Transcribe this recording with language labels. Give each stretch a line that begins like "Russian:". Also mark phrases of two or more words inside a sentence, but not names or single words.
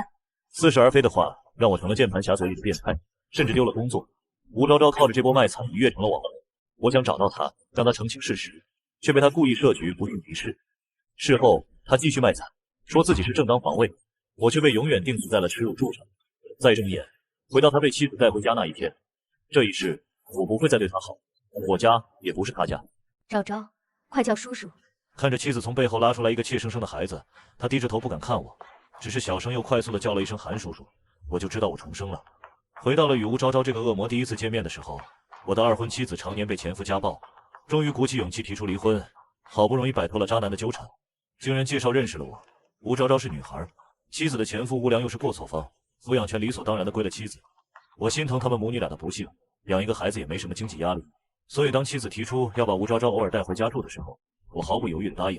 Chinese: 似是而非的話，讓我成了鍵盤俠嘴裡的變態，甚至丟了工作。吳昭昭靠着這波賣慘一躍成了網紅，我想找到他，讓他澄清事實，卻被他故意設局，不予一試。事後他繼續賣慘，說自己是正當防衛，我卻被永遠釘死在了恥辱柱上。再睜眼回到他被妻子帶回家那一天，這一世我不會再對他好，我家也不是他家。昭昭，快叫叔叔！看着妻子從背後拉出来一个怯生生的孩子，他低着頭不敢看我，只是小聲又快速地叫了一聲韓叔叔，我就知道我重生了。回到了與吳昭昭這個惡魔第一次見面的時候，我的二婚妻子常年被前夫家暴，終於鼓起勇氣提出離婚，好不容易擺脫了渣男的糾纏，竟然介紹認識了我。吳昭昭是女孩，妻子的前夫吳良又是過錯方，撫養權理所當然的歸了妻子。我心疼他們母女倆的不幸，養一個孩子也沒什麼經濟壓力，所以當妻子提出要把吳昭昭偶爾帶回家住的時候，我毫不猶豫地答應。